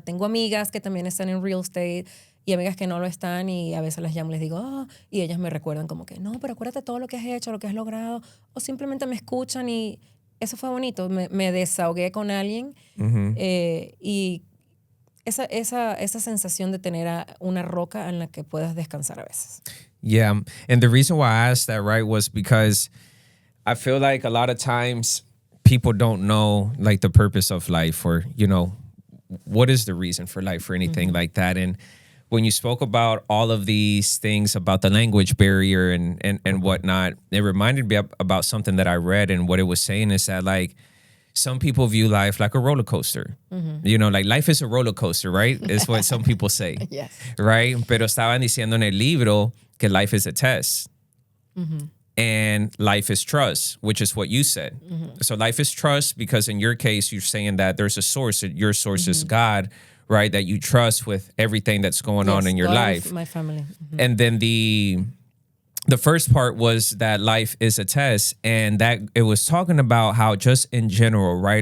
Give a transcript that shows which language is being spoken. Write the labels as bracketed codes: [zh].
[es] Tengo amigas que también están en real estate y amigas que no lo están, y a veces las llamo y les digo, y ellas me recuerdan como que, no, pero acuérdate todo lo que has hecho, lo que has logrado. O simplemente me escuchan, y eso fue bonito. Me desahogué con alguien y esa sensación de tener una roca en la que puedas descansar a veces. [en] Yeah, and the reason why I asked that, right, was because I feel like a lot of times people don't know like the purpose of life, or what is the reason for life or anything like that. And when you spoke about all of these things about the language barrier and whatnot, it reminded me about something that I read, and what it was saying is that like some people view life like a roller coaster. Like life is a roller coaster, right? Is what some people say. Yes. Right? [es] Pero estaban diciendo en el libro que [en] life is a test. And life is trust, which is what you said. So life is trust because in your case, you're saying that there's a source. Your source is God, right? That you trust with everything that's going on in your God life. My family. And then the first part was that life is a test, and that it was talking about how just in general, right?